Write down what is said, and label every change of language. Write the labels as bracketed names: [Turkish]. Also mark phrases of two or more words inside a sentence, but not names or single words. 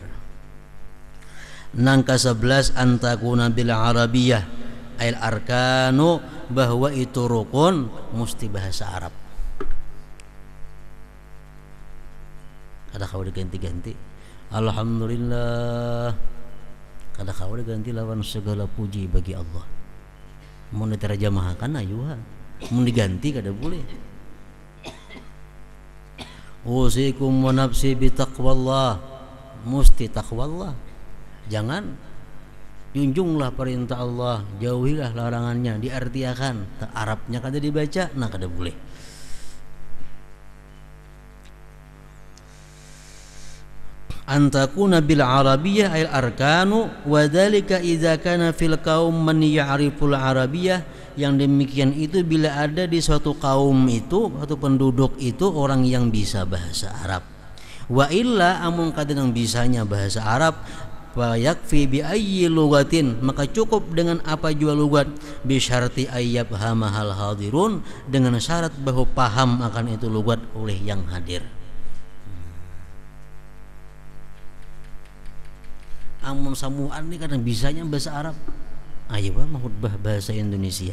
[Banjar] Nang ke-11 [Arabic] أن تكون بالعربية أي الأركان, [Banjar] bahwa itu rukun mesti bahasa Arab. Ada kau diganti-ganti. [Arabic] Alhamdulillah, [Banjar] kada kau diganti lawan segala puji bagi Allah. Mau diterjemahkan ayuha, mau diganti kada boleh. [Arabic] أوصيكم ونفسي بتقوى الله, [Banjar] musti taqwallah. Jangan, junjunglah perintah Allah, jauhilah larangannya, diartiakan. Arabnya kada dibaca, nah kada boleh. [Arabic] أن تكون بالعربية الأركان وذلك إذا كان في القوم من يعرف العربية, [Banjar] yang demikian itu bila ada di suatu kaum itu atau penduduk itu orang yang bisa bahasa Arab. [Arabic] وإلا [Banjar] amun kadang bisanya bahasa Arab, [Arabic] فيكفي بأي لغة, [Banjar] maka cukup dengan apa jua lugat, [Arabic] بشرط أن يفهمه الحاضرون, [Banjar] dengan syarat bahwa paham akan itu lugat oleh yang hadir. Amun samuan ini kadang bisanya bahasa Arab, ayo mah khutbah bahasa Indonesia.